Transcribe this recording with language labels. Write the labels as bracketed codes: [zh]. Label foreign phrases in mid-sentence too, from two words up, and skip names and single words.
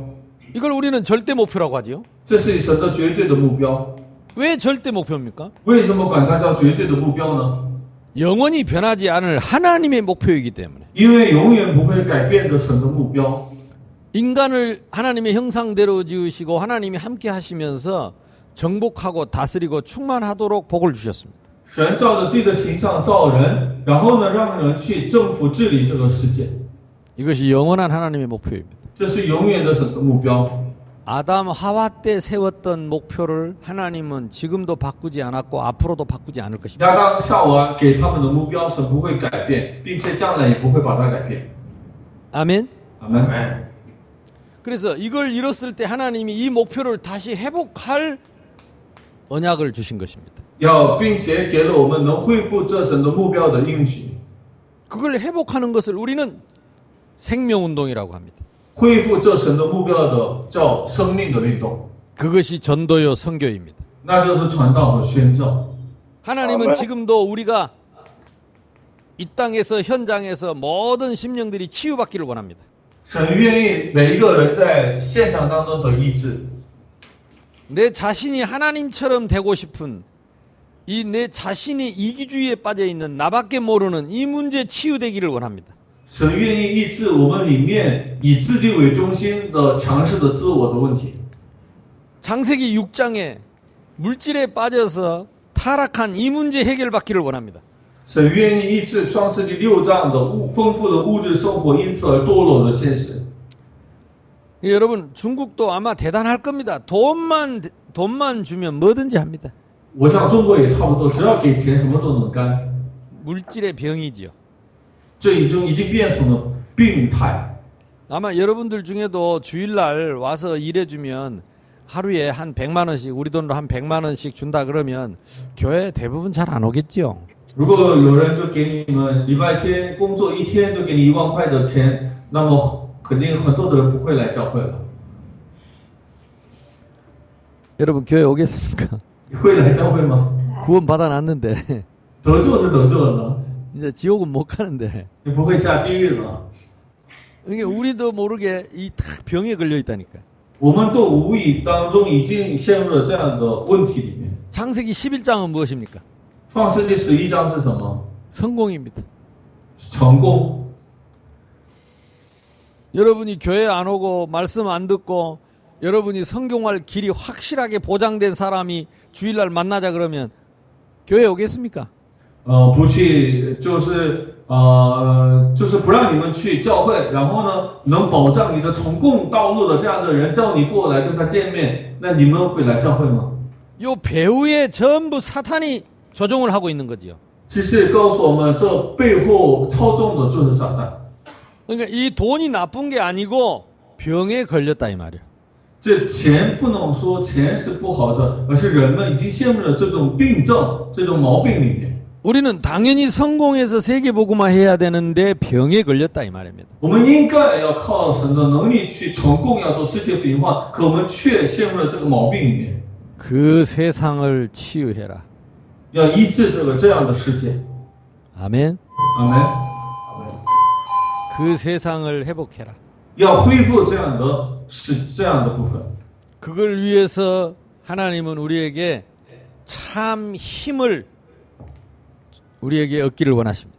[ko] 이걸 우리는 절대 목표라고 하지요. [zh] 这是神的绝对的目标。 [ko] 왜 절대 목표입니까? [zh] 为什么管它叫绝对的目标呢？ [ko] 영원히 변하지 않을 하나님의 목표이기 때문에. [zh] 因为永远不会改变的神的目标。 [ko] 인간을 하나님의 형상대로 지으시고 하나님이 함께 하시면서 정복하고 다스리고 충만하도록 복을 주셨습니다. [zh] 神照着自己的形象造人，然后呢，让人去征服治理这个世界， [ko] 이것이 영원한 하나님의 목표입니다. [zh] 这是永远的神的目标。 [ko] 아담 하와 때 세웠던 목표를 하나님은 지금도 바꾸지 않았고 앞으로도 바꾸지 않을 것입니다. [zh] 亚当夏娃给他们的目标是不会改变，并且将来也不会把它改变。 [ko] 아멘. [zh] 阿门。 [ko] 그래서 이걸 이뤘을 때 하나님이 이 목표를 다시 회복할 언약을 주신 것입니다. [zh] 并且给了我们能恢复这神的目标的应许。 [ko] 그걸 회복하는 것을 우리는 생명운동이라고 합니다. [zh] 恢复这神的目标的叫生命的运动， [ko] 그것이 전도요 선교입니다. [zh] 那就是传道和宣教。 [ko] 하나님은 지금도 우리가 이 땅에서 현장에서 모든 심령들이 치유받기를 원합니다. [zh] 神愿意每一个人在现场当中得医治。 [ko] 내 자신이 하나님처럼 되고 싶은 이 내 자신이 이기주의에 빠져 있는 나밖에 모르는 이 문제 치유되기를 원합니다. [zh] 神愿意医治我们里面以自己为中心的强势的自我的问题。 [ko] 창세기 6장에 물질에 빠져서 타락한 이 문제 해결받기를 원합니다. [zh] 神愿意医治创世纪6章的丰富的物质生活因此而堕落的现实。 [ko] 여러분 중국도 아마 대단할 겁니다. 돈만 주면 뭐든지 합니다. [zh] 我想中国也差不多，只要给钱什么都能干。 [ko] 물질의 병이지요. [zh] 这已经变成了病态。 [ko] 아마 여러분들 중에도 주일날 와서 일해주면 하루에 한 100만 원씩 우리 돈으로 한 100만 원씩 준다 그러면 교회 대부분 잘 안 오겠지요. [zh] 如果有人就给你们礼拜天工作一天就给你1万块的钱，那么肯定很多的人不会来教会了。 [ko] 여러분 교회 오겠습니까? [zh] 会来教会吗？ [ko] 구원 받아놨는데 [zh] 得救是得救了呢， [ko] 이제 지옥은 못 가는데 [zh] 你不会下地狱了。 [ko] 이게 우리도 모르게 이 병에 걸려 있다니까. [zh] 我们都无意当中已经陷入了这样的问题里面。 [ko] 창세기 11장은 무엇입니까? [zh] 创世纪11章是什么？ [ko] 성공입니다. [zh] 成功。 [ko] 여러분이 교회 안 오고 말씀 안 듣고 여러분이 성경할 길이 확실하게 보장된 사람이 주일날 만나자 그러면 교회 오겠습니까? [zh] 不去就是不让你们去教会，然后呢，能保障你的成功道路的这样的人叫你过来跟他见面，那你们会来教会吗？ [ko] 요 배후에 전부 사탄이 조종을 하고 있는 거지요. [zh] 其实告诉我们，这背后操纵的就是撒旦。 [ko] 그러니까 이 돈이 나쁜 게 아니고 병에 걸렸다 이 말이에요. [zh] 这钱不能说钱是不好的，而是人们已经陷入了这种病症、这种毛病里面。 [ko] 우리는 당연히 성공해서 세계복음화 해야 되는데 병에 걸렸다 이 말입니다. [zh] 我们应该要靠神的能力去成功，要做世界福音化，可我们却陷入了这个毛病里面。 [ko] 그 세상을 치유해라. [zh] 要医治这样的世界。 [ko] 아멘. [zh] 阿门。 [ko] 그 세상을 회복해라. [zh] 要恢复这样的部分。 [ko] 그걸 위해서 하나님은 우리에게 참 힘을 우리에게 얻기를 원하십니다.